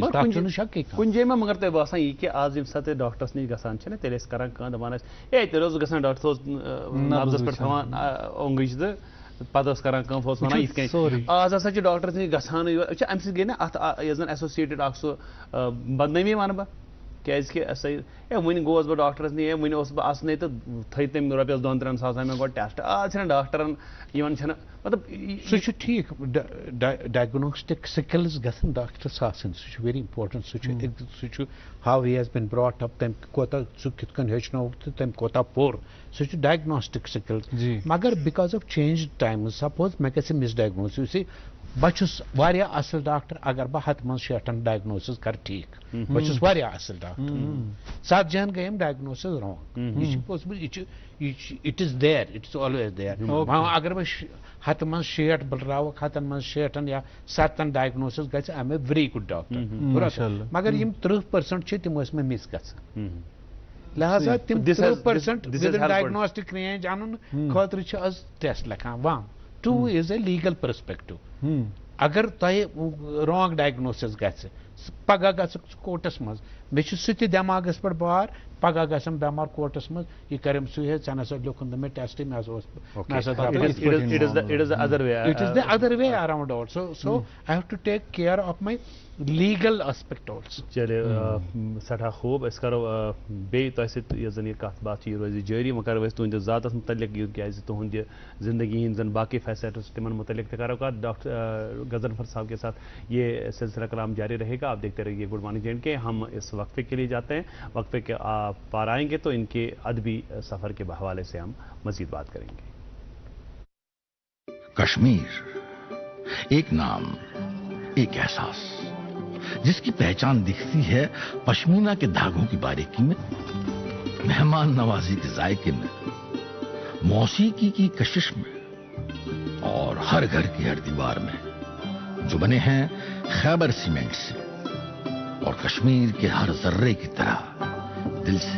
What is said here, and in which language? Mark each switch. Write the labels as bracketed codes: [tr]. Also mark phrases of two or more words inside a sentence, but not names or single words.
[ks] کُنہِ جایہِ ما مگر تۄہہِ باسان یہِ کہِ آز ییٚمہِ ساتہٕ ڈاکٹرس نِش گژھان چھِنہ تیٚلہِ ٲسۍ کران کٲم دپان ٲسۍ ہے تیٚلہِ اوس گژھان ڈاکٹر اوس نبزس پٮ۪ٹھ تھاوان اوٚنگٕج تہٕ پتہٕ اوس کران کٲم اوس ونان یِتھ کٔنۍ آز ہسا چھِ ڈاکٹرس نِش گژھانٕے یوت وٕچھ امہِ سۭتۍ گٔے نہ اتھ یۄس زن ایسوسیٹڈ اکھ سُہ بدنٲمی ونہٕ بہٕ کیازکہِ ہسا ہے وُنہِ گوس بہٕ ڈاکٹرس نِش وُنہِ اوسُس بہٕ اَسنٕے تہٕ تھٲے تٔمۍ رۄپیس 2-3 ساسن مےٚ گۄڈٕ ٹیسٹ آز چھِنہٕ ڈاکٹرن یِوان چھِنہٕ مطلب سُہ چھُ ٹھیٖک [en] diagnostic skills [ks] گژھن ڈاکٹرس آسٕنۍ سُہ چھُ [en] very important [ks] سُہ چھُ [en] how he has been brought up [ks] تٔمۍ کوتاہ سُہ کِتھ کٔنۍ ہیٚچھنووُکھ تہٕ تٔمۍ کوتاہ پوٚر سُہ چھُ [en] diagnostic skills [ks] مگر [en] because of change times [ks] سپوز مےٚ گژھِ مِس ڈایگنوز یُس بہٕ چھُس واریاہ اصل ڈاکٹر اگر بہٕ 100 منٛز 60 ڈایگنوسز کرٕ ٹھیٖک بہٕ چھُس واریاہ اصل ڈاکٹر 7 جہن گٔیم [en] diagnoses wrong [ks] یہِ چھُ پاسبل [en] it is there it is always there [ks] اگر بہٕ 100 منٛز 60 بٕلراوکھ 100 منٛز 60 یا 7 ڈایگنوسز گژھِ آی [en] I am a very good doctor [ks] مگر یِم 30% چھِ تِم ٲسۍ مےٚ مِس گژھان لہذا تِم 30% [en] diagnostic range [ks] انُن خٲطرٕ چھِ آز ٹیسٹ لیکھان 1 2 [en] as a legal perspective [ks] اگر تۄہہِ [en] wrong diagnosis [ks] گژھِ پگہ گژھکھ کوٹس مز مے سہ تہ دٮ۪ماغس پٮ۪ٹھ بار پگہ گژھم بٮ۪مار کوٹس مز یہ کرم سہ ہے ژےٚ نسا لیوکھُن نہٕ مےٚ ٹیسٹ مےٚ ہسا اوس [en] it is the other way. It is the other way around also. So I have to take care of my legal aspect also. [ks] چلے سٹھا خوب أسۍ کرو بیٚیہِ تۄہہِ سۭتۍ یۄس زن یہِ کتھ باتھ چھِ یہِ روزِ جٲری وۄنۍ کرو أسۍ تُہنٛدِس ذاتس متعلق کیازِ تُہنٛد یہِ زندگی ہٕنٛدۍ زن باقی فیسلٹیز تِمن متعلق تہِ کرو کتھ [ur] ڈاکٹر غضنفر صاحب کے ساتھ یہ سلسلہ کلام جاری رہے گا. آپ دیکھتے رہیے گڈ مارننگ جے اینڈ کے. ہم اس وقفے کے لیے جاتے ہیں, وقفے کے پار آئیں گے تو ان کے ادبی سفر کے حوالے سے ہم مزید بات کریں گے. کشمیر ایک نام, ایک احساس جس کی پہچان دکھتی ہے پشمینہ کے دھاگوں کی باریکی میں, مہمان نوازی کے ذائقے میں, موسیقی کی کشش میں, اور ہر گھر کی ہر دیوار میں, جو بنے ہیں خیبر سیمنٹ سے اور کشمیر کے ہر ذرے کی طرح دل سے.